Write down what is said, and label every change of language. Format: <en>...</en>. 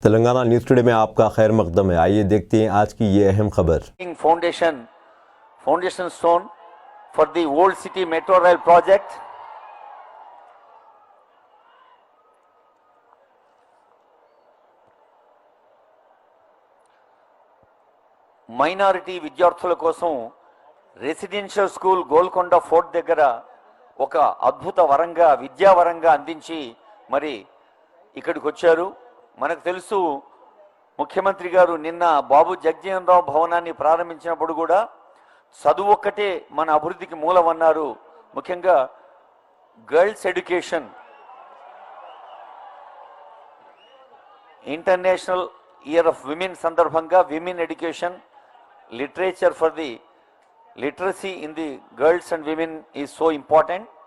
<hi>Telangana news today में आपका खैर मकदम है। आइए देखते हैं आज की ये अहम खबर।</hi> <en>Foundation stone for the Old City Metro Rail project.</en> <te>Minority విద్యార్థుల కోసం రెసిడెన్షియల్ స్కూల్ గోల్కొండ ఫోర్ట్ దగ్గర ఒక అద్భుత వరంగా విద్యావరంగా అందించి మరి ఇక్కడికి వచ్చారు. మనకు తెలుసు ముఖ్యమంత్రి గారు నిన్న బాబు జగజీవన్ రావు భవనాన్ని ప్రారంభించినప్పుడు కూడా చదువు ఒక్కటే మన అభివృద్ధికి మూలమన్నారు.</te> <en>ముఖ్యంగా girls education, international year of women సందర్భంగా women education, literature for the literacy in the girls and women is so important.</en>